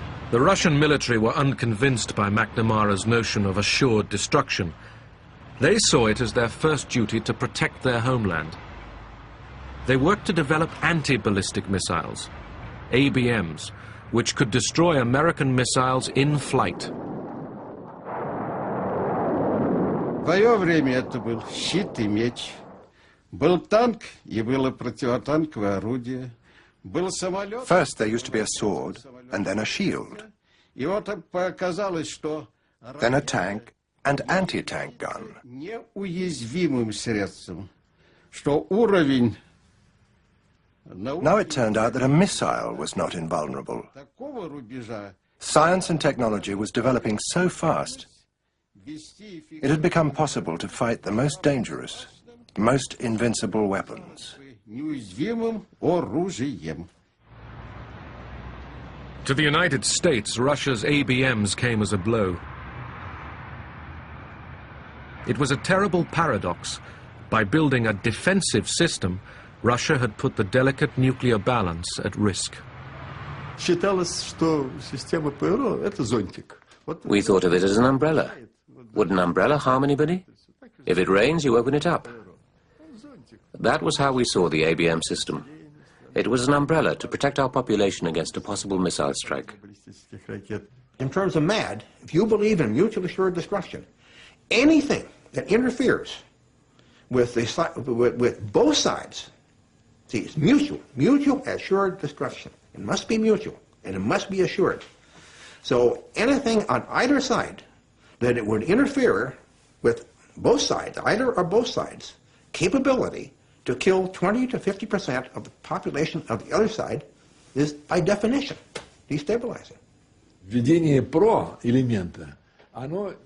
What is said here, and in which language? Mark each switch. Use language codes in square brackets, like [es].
[en] The Russian military were unconvinced by McNamara's notion of assured destruction. They saw it as their first duty to protect their homeland. They worked to develop anti-ballistic missiles, ABMs, which could destroy American missiles in flight. [ru] В свое время это был щит и меч. Был танк и было противотанковое орудие. Был самолет. [en] First there used to be a sword, and then a shield. [ru] И вот показалось, что [en] Then a tank and anti-tank gun. [ru] неуязвимым средством, что уровень [en] Now it turned out that a missile was not invulnerable. [ru] такого рубежа [en] Science and technology was developing so fast, it had become possible to fight the most dangerous, most invincible weapons. [ru] неуязвимым оружием. [en] To the United States, Russia's ABMs came as a blow. It was a terrible paradox. By building a defensive system, Russia had put the delicate nuclear balance at risk. [ru] Считалось, что система ПРО – это зонтик. [en] We thought of it as an umbrella. Would an umbrella harm anybody? If it rains, you open it up. That was how we saw the ABM system. It was an umbrella to protect our population against a possible missile strike. In terms of MAD, if you believe in mutually assured destruction, anything that interferes with both sides, see, it's mutual assured destruction. It must be mutual, and it must be assured. So anything on either side that it would interfere with both sides, either or both sides, capability to kill 20 to 50% of the population of the other side is, by definition, destabilizing. [ru] Введение ПРО элемента, оно...